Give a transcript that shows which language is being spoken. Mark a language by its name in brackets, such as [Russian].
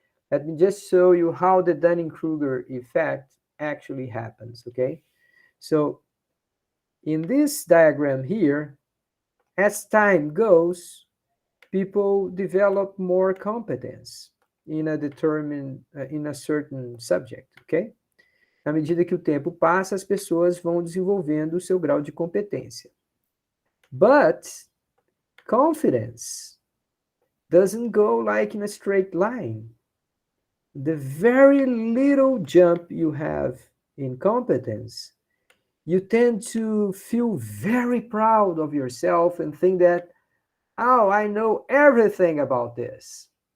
[English] Let me just show you how the Dunning-Kruger effect actually happens, okay? So in this diagram here, as time goes, people develop more competence in a certain subject, okay? [Portuguese] À medida que o tempo passa, as pessoas vão desenvolvendo o seu grau de competência. [English] But confidence doesn't go like in a straight line. The very little jump you have in competence, you tend to feel very proud of yourself and think that, oh, I know everything about this.